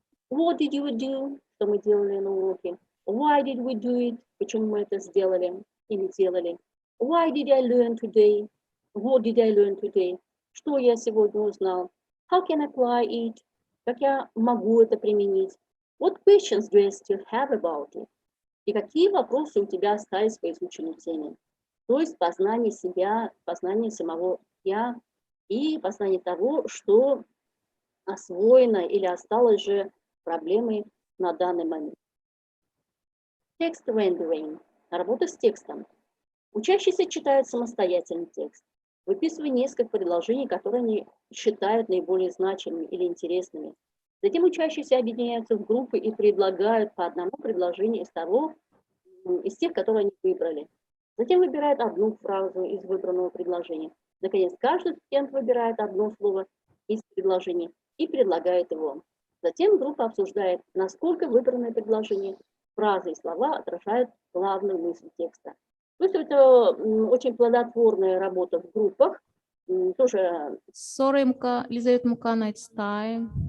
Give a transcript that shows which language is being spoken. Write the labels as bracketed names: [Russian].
[English] What did you do? [Russian] Что мы делали на уроке? [English] Why did we do it? [Russian] Почему мы это сделали или делали? [English] Why did I learn today? What did I learn today? [Russian] Что я сегодня узнал? [English] How can I apply it? [Russian] Как я могу это применить? [English] What questions do I still have about it? [Russian] И какие вопросы у тебя остались по изученной теме? То есть познание себя, познание самого я и познание того, что освоено или осталось же проблемой на данный момент. [English] Text rendering. [Russian] Работа с текстом. Учащийся читает самостоятельный текст, выписывая несколько предложений, которые они считают наиболее значимыми или интересными. Затем учащиеся объединяются в группы и предлагают по одному предложению из тех, которые они выбрали. Затем выбирают одну фразу из выбранного предложения. Наконец, каждый студент выбирает одно слово из предложения и предлагает его. Затем группа обсуждает, насколько выбранное предложение, фразы и слова отражают главную мысль текста. То есть это очень плодотворная работа в группах. Тоже... [English] Sorry, Елизавета Мукана, it's time.